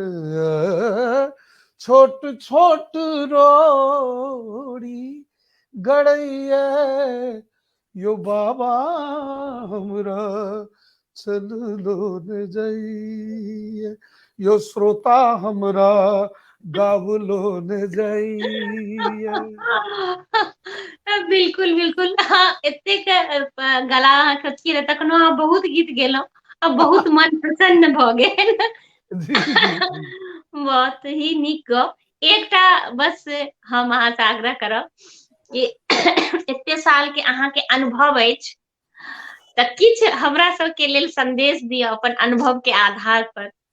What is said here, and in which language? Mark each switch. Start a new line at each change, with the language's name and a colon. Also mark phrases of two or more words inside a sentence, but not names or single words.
Maithili: छोट छोट रोड़ी गड़ैया यो बाबा हमरा चललो न जाइए। यो श्रोता हमरा गावलो न जाइए। बिल्कुल बिल्कुल हाँ एतेक गला अहाँ खचकी रहे तखनो अहाँ बहुत गीत गेलहुँ अब बहुत मन प्रसन्न भऽ गेल। जी जी जी। बहुत ही नीक गप। एकटा बस हम अहाँ से आग्रह करब कि एते साल के अहाँ के अनुभव अछि तऽ किछु हमरा सबके लेल संदेश दिअ अपन अनुभव के आधार पर।